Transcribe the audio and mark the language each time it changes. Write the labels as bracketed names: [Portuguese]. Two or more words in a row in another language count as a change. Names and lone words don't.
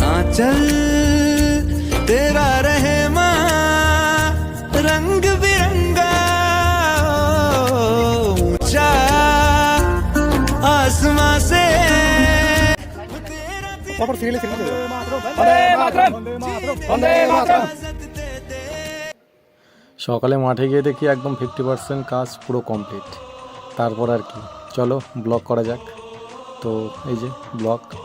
[Hindi] चल तेरा रहमा रंग बिरंगा ऊंचा आसमां से [Bangla] সকালে মাঠে গিয়ে দেখি একদম 50% কাজ পুরো কমপ্লিট। তারপর আর কি, চলো ব্লগ করা যাক। তো এই যে ব্লগ।